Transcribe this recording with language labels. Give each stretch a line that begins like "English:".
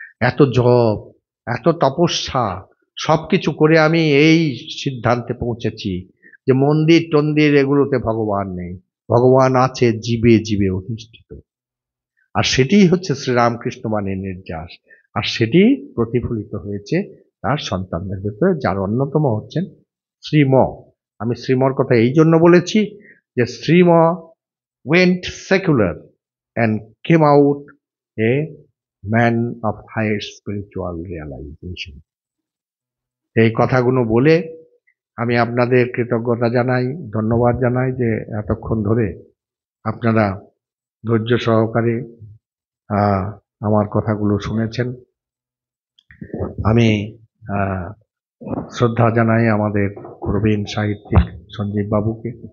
Bangla: এত জপ, এত তপস্যা, সবকিছু করে আমি এই সিদ্ধান্তে পৌঁছেছি যে মন্দির টন্দির এগুলোতে ভগবান নেই, ভগবান আছে জীবে জীবে অধিষ্ঠিত। আর সেটিই হচ্ছে শ্রীরামকৃষ্ণ বাণীর নির্যাস, আর সেটি প্রতিফলিত হয়েছে তার সন্তানদের ভেতরে, যার অন্যতম হচ্ছেন শ্রীম। আমি শ্রীমর কথা এই জন্য বলেছি যে শ্রীম
English: went secular and came out a man of higher spiritual realization.
Bangla: এই কথাগুলো বলে আমি আপনাদের কৃতজ্ঞতা জানাই, ধন্যবাদ জানাই যে এতক্ষণ ধরে আপনারা ধৈর্য সহকারে আমার কথাগুলো শুনেছেন। আমি শ্রদ্ধা জানাই আমাদের প্রবীণ সাহিত্যিক সঞ্জীব বাবুকে।